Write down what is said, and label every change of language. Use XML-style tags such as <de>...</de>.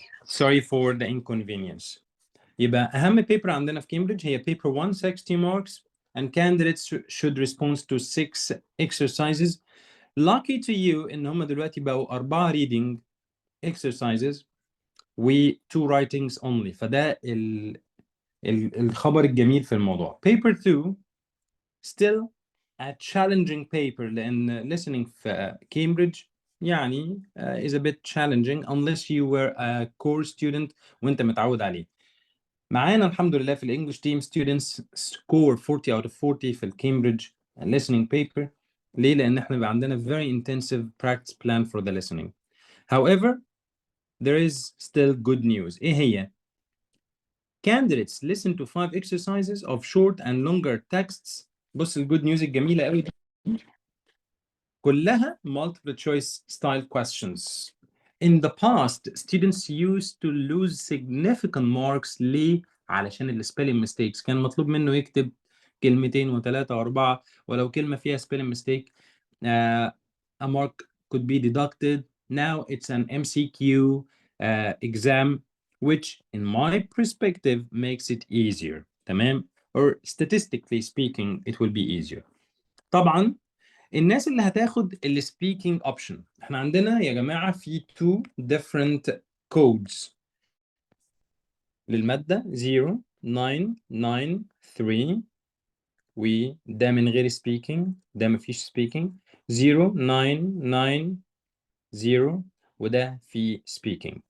<en>Sorry for the inconvenience.</en> <ar>يبقى أهم</ar> <en>paper</en> <ar>عندنا في كامبريدج هي</ar> <en>paper 1 60 marks and candidates should respond to 6 exercises. Lucky to you</en> <ar>إن هم دلوقتي بقوا</ar> <en>4 reading exercises و 2 writings only.</en> <ar>فده الخبر الجميل في الموضوع.</ar> <en>Paper 2 still a challenging paper</en> <ar>لأن</ar> <en>listening</en> <ar>في كامبريدج يعني</ar> <en>is a bit challenging unless you were a core student</en> <ar>وأنت متعود عليه. معانا الحمد لله في الانجلش تيم</ar> <en>students score 40 out of 40</en> <ar>في الكامبريدج</ar> <en>listening paper.</en> <ar>ليه؟ لأن احنا بقى عندنا</ar> <en>very intensive practice plan for the listening. However, there is still good news.</en> <ar>إيه هي؟</ar> <en>Candidates listen to 5 exercises of short and longer texts.</en> <ar>بص الجود نيوز الجميلة قوي دي كلها</ar> <en>multiple choice style questions. In the past, students used to lose significant marks.</en> <ar>ليه؟ علشان السبيلنج mistakes كان مطلوب منه يكتب كلمتين وثلاثة وأربعة ولو كلمة فيها</ar> <en>spelling mistake a mark could be deducted. Now it's an MCQ exam which in my perspective makes it easier. تمام؟ Or statistically speaking it will be easier.</en> <ar>طبعا الناس اللي هتاخد السبيكينج اوبشن احنا عندنا يا جماعه في</ar> <en>2 different codes</en> <ar>للماده 0 9 9 3 وده من غير سبيكينج ده مفيش سبيكينج 0 9 9 0 وده في سبيكينج.</ar>